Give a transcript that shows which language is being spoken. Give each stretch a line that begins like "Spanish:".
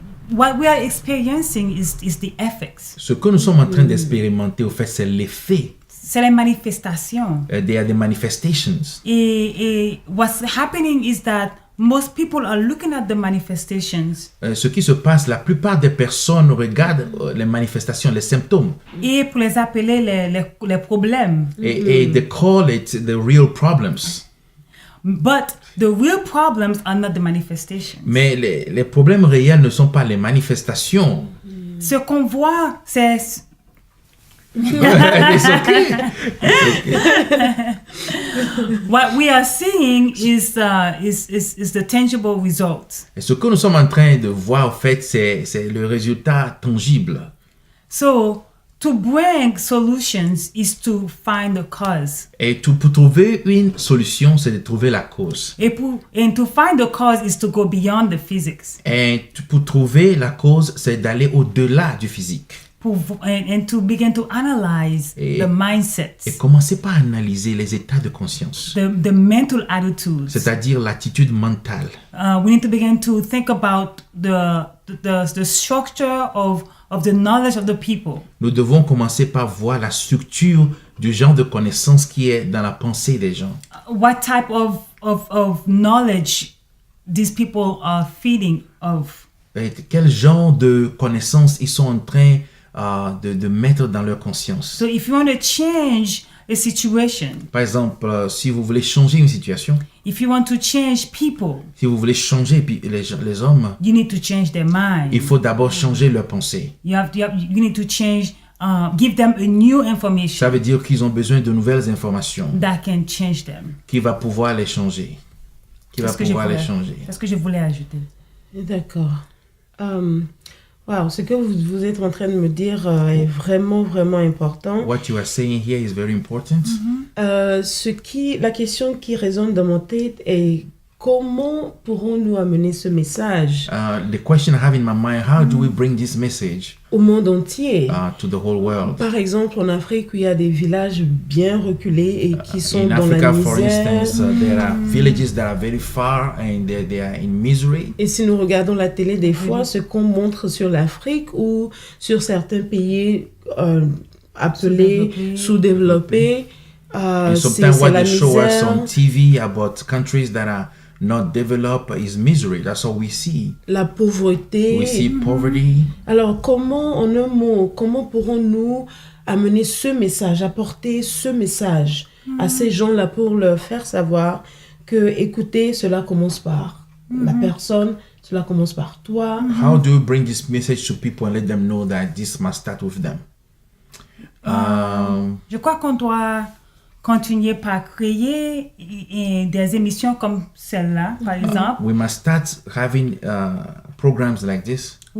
English: what we are experiencing is the effects.
French: Ce que nous sommes en train d'expérimenter, au fait, c'est l'effet. C'est les manifestations.
English: They are the manifestations. Et what's happening is that most people are looking at the manifestations.
French: Ce qui se passe, la plupart des personnes regardent les manifestations, les symptômes. Et pour les appeler les problèmes.
English: Et they call it the real problems. But the real problems are not the manifestations.
French: Mais les problèmes réels ne sont pas les manifestations. Ce qu'on voit, c'est...
English: It's okay. What we are seeing is the tangible results.
French: Et ce que nous sommes en train de voir, en fait, c'est le résultat tangible.
English: So, to bring solutions is to find the cause.
French: Et pour trouver une solution, c'est de trouver la cause.
English: And to find the cause is to go beyond the physics.
French: Et pour trouver la cause, c'est d'aller au-delà du physique.
English: And to begin to analyze the mindsets.
French: Et commencer par analyser les états de conscience.
English: The mental attitudes.
French: C'est-à-dire l'attitude mentale.
English: We need to begin to think about the structure of the knowledge of the people.
French: Nous devons commencer par voir la structure du genre de connaissance qui est dans la pensée des gens.
English: What type of knowledge these people are feeding of.
French: Et quel genre de connaissances ils sont en train de mettre dans leur conscience.
English: So if you want to change a situation,
French: par exemple, si vous voulez changer une situation,
English: if you want to change people,
French: si vous voulez changer les hommes,
English: you need to change their mind.
French: Il faut d'abord changer leur pensée.
English: You need to change, give them a new information.
French: Ça veut dire qu'ils ont besoin de nouvelles informations.
English: That can change them.
French: Qui va pouvoir les changer. C'est ce que je voulais ajouter. D'accord. Wow, ce que vous êtes en train de me dire est vraiment, vraiment important.
English: What you are saying here is very important.
French: La question qui résonne dans mon tête est comment pourrons-nous amener ce message
English: the question I have in my mind, how do we bring this message
French: au monde entier?
English: To the whole world.
French: Par exemple, en Afrique, où il y a des villages bien reculés et qui sont
English: in
French: dans
English: Africa,
French: la misère.
English: for instance, there are villages that are very far and they are in misery.
French: Et si nous regardons la télé, des fois, ce qu'on montre sur l'Afrique ou sur certains pays appelés sous-développés,
English: sometimes what
French: la
English: they show us
French: misère.
English: on TV about countries that are not developed is misery. That's all we see.
French: La pauvreté.
English: We see poverty.
French: Alors, comment, en un mot, comment pourrons-nous amener ce message, apporter ce message à ces gens-là pour leur faire savoir que, écoutez, cela commence par la personne, cela commence par toi.
English: How do you bring this message to people and let them know that this must start with them?
French: Je crois qu'on doit continuer par créer des émissions comme celle-là, par exemple.
English: We must start having programs like this.